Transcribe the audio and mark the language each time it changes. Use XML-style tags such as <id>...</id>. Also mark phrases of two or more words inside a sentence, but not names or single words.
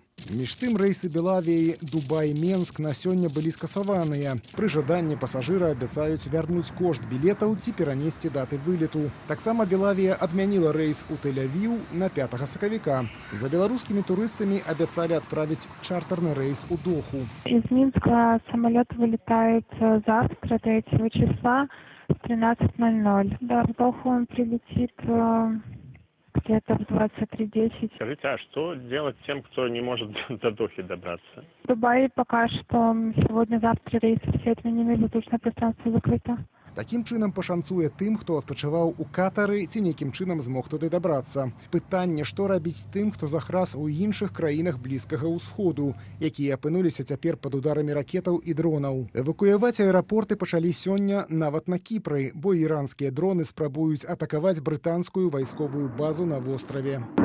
<be>Між тым рэйсы Белавіі Дубай-Менск на сёння былі скасаваныя. Пры жаданні пасажыра абяцаюць вярнуць кошт білетаў ці перанесці даты вылету. Таксама Белавія адмяніла рэйс у Тель-Авіў на 5 сакавіка. За беларускімі турыстамі абяцалі адправіць чартерны рэйс у Доху.</be> <ru>Из Минска самолет вылетает завтра, 3 числа, в 13:00. Да, в Доху он прилетит где-то в 23:10. Скажите, а что делать тем, кто не может до Дохи добраться? В Дубае пока что сегодня-завтра рейсы все отменены, воздушное пространство закрыто.</ru> <be>Такім чынам пашанцуе тым, хто адпачываў у Катары ці нейкім чынам змог туды дабрацца. Пытанне, што рабіць тым, хто захрас у іншых краінах Блізкага ўсходу, якія апынуліся цяпер пад ударамі ракетаў і дронаў. Эвакуяваць аэрапорты пачалі сёння нават на Кіпры, бо іранскія дроны спрабуюць атакаваць брытанскую вайсковую базу на востраве.</be>